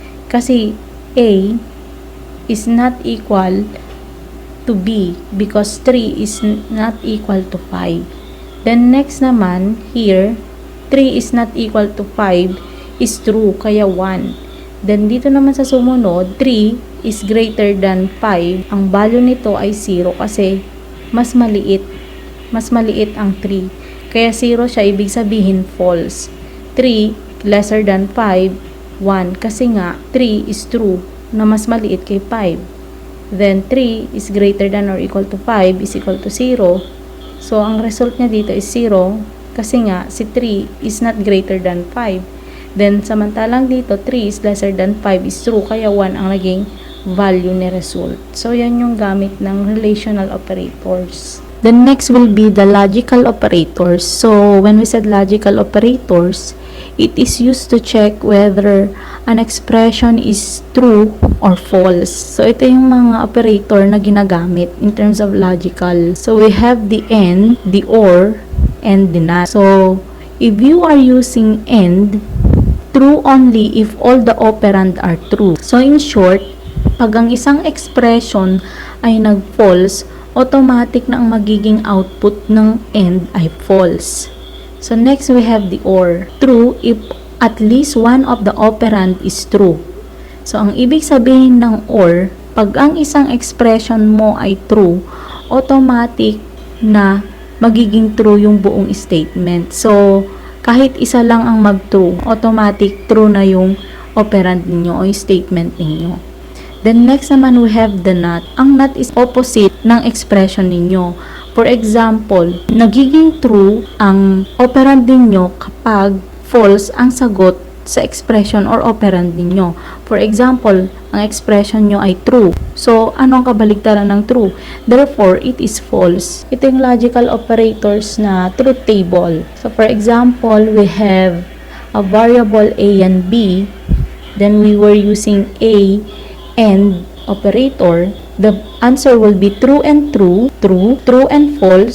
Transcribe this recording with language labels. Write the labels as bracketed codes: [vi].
[en] Kasi A is not equal to B because 3 is not equal to 5. Then next naman, here, 3 is not equal to 5 is true, [tl] kaya [en] 1. Then [tl] dito naman sa sumunod, [en] 3 is greater than 5. [tl] Ang value nito ay 0 kasi mas maliit ang 3. Kaya 0 siya, ibig sabihin false. [en] 3 lesser than 5, [tl] 1 kasi nga 3 is true na mas maliit kay 5. [en] Then 3 is greater than or equal to 5 is equal to 0. [tl] So ang result niya dito is 0 kasi nga si [en] 3 is not greater than 5. [tl] Then samantalang dito [en] 3 is lesser than 5 is true [tl] kaya 1 ang naging value ni result. So yan yung gamit ng relational operators. [en] The next will be the logical operators. So when we said logical operators, it is used to check whether an expression is true or false. [tl] So, ito yung mga operator na ginagamit [en] in terms of logical. So, we have the AND, the OR, and the NOT. So, if you are using AND, true only if all the operand are true. [tl] So, in short, pag ang isang expression ay nag-false, automatic na ang magiging output ng AND ay false. [en] So, next we have the OR. True if at least one of the operand is true. [tl] So, ang ibig sabihin ng OR, pag ang isang expression mo ay true, automatic na magiging true yung buong statement. So, kahit isa lang ang mag-true, automatic true na yung operand ninyo o yung statement ninyo. [en] Then, next naman we have the NOT. [tl] Ang NOT is opposite ng expression ninyo. [en] For example, [tl] nagiging true ang operand ninyo kapag false ang sagot sa expression or operand ninyo. For example, ang expression nyo ay true. So, ano ang kabaligtaran ng true? [en] Therefore, it is false. [tl] Ito yung logical operators na truth table. [en] So, for example, we have a variable A and B. then we were using a AND operator, the answer will be true and true, true, true and false.